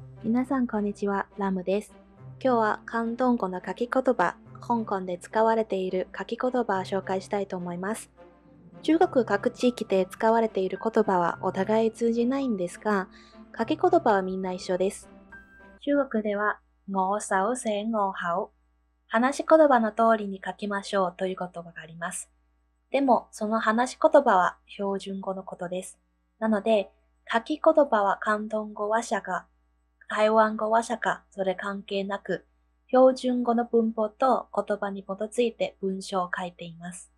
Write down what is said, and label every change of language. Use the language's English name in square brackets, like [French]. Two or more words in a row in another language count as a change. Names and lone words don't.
[Japanese] 皆さんこんにちは、ラムです。今日は広東語の書き言葉、香港で使われている書き言葉を紹介したいと思います。中国各地域で使われている言葉はお互い通じないんですが、書き言葉はみんな一緒です。中国では、 [Cantonese] 我手寫我口、 [Japanese] 話し言葉の通りに書きましょうという言葉があります。でも、その話し言葉は標準語のことです。なので、書き言葉は広東語話者が台湾語話者か、それ関係なく、標準語の文法と言葉に基づいて文章を書いています。